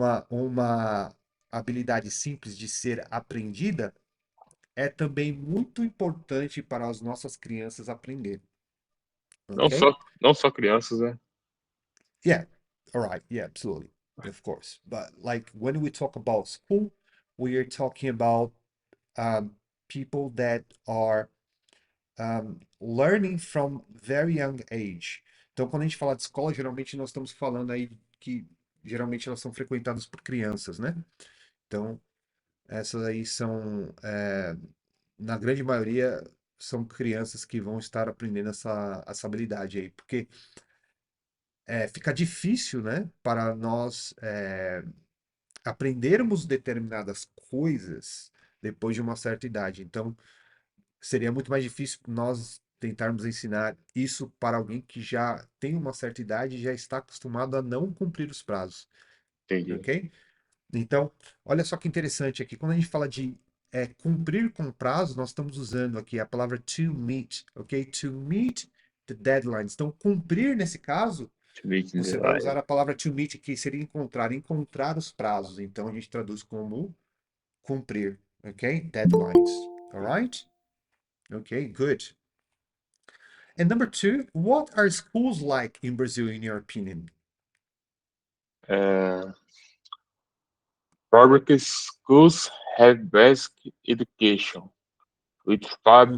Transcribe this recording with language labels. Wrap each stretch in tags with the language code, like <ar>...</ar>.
<pt>Uma habilidade simples de ser aprendida é também muito importante para as nossas crianças aprenderem, Não ok? só, não só crianças, né?</pt> <en>Yeah, all right, yeah, absolutely, of course. But like when we talk about school, we are talking about um, people that are learning from very young age.</en> <pt>Então, quando a gente fala de escola, geralmente nós estamos falando aí que geralmente elas são frequentadas por crianças, né? Então, Essas aí são, na grande maioria, são crianças que vão estar aprendendo essa habilidade aí, porque fica difícil, né, para nós aprendermos determinadas coisas depois de uma certa idade. Então, seria muito mais difícil nós tentarmos ensinar isso para alguém que já tem uma certa idade e já está acostumado a não cumprir os prazos, Entendi. ok? Então, olha só que interessante aqui. Quando a gente fala de cumprir com prazo, nós estamos usando aqui a palavra to meet, ok?</pt> <en>To meet the deadlines.</en> <pt>Então, cumprir nesse caso,</pt> <en>To meet in the</en> <pt>você vai</pt> <en>line.</en> <pt>usar a palavra to meet, que seria encontrar, encontrar os prazos. Então, a gente traduz como cumprir, ok?</pt> <en>Deadlines. Alright? Okay, good. And number two, what are schools like in Brazil, in your opinion? Uh, Public schools have basic education, which far Uhum.</en>